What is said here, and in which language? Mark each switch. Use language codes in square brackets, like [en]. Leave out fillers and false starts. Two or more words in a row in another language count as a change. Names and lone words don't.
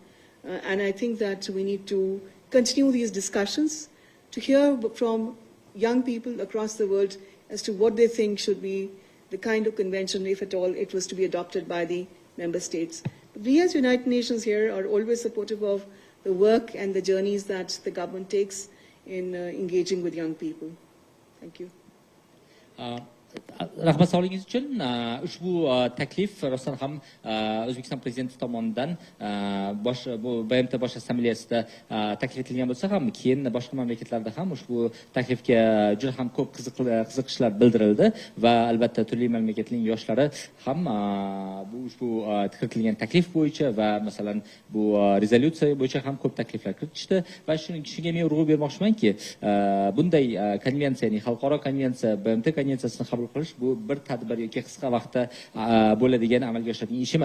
[en] And I think that we need to continue these discussions to hear from young people across the world as to what they think should be the kind of convention, if at all, it was to be adopted by the member states. But we as United Nations here are always supportive of the work and the journeys that the government takes in engaging with young people. Thank you. [uz] Rahmat savolingiz uchun. Ushbu taklif rostdan ham O'zbekiston Prezidenti tomonidan bu BMT Bosh Assambleyasida taklif etilgan bo'lsa ham, keyin boshqa mamlakatlarda ham ushbu taklifga juda ham ko'p qiziqishlar bildirildi va albatta turli mamlakatning yoshlari ham bu ushbu kiritilgan taklif bo'yicha va masalan bu rezolyutsiya bo'yicha ham ko'p takliflar kiritishdi va shunga men urg'u bermoqchimanki, bunday konvensiyaning, xalqaro konvensiya, BMT konvensiyasini qabul qilish bu bir tadbir yoki qisqa vaqtda bo'ladigan, amalga oshadigan ish emas.